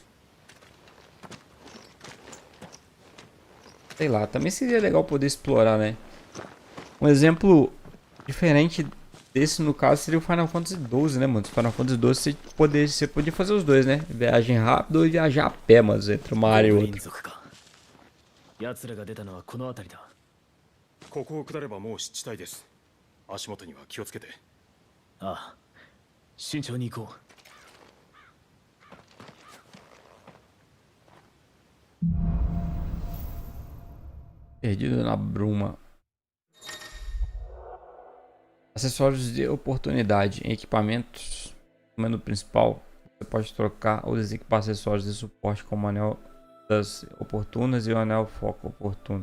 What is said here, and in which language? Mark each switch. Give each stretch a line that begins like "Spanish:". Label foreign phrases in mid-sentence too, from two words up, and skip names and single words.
Portuguese: Sei lá, também seria legal poder explorar, né? Um exemplo diferente desse, no caso, seria o Final Fantasy XII, né, mano? Final Fantasy XII você podia fazer os dois, né? Viagem rápida ou viajar a pé, mano, entre uma área e outra.
Japanese: ここを下ればもう湿地帯です。足元には気をつけて。ああ、慎重に行こう。
Portuguese: Perdido na bruma. Acessórios de oportunidade em equipamentos. No menu principal, você pode trocar ou desequipar acessórios de suporte como o anel das oportunas e o anel foco oportuno.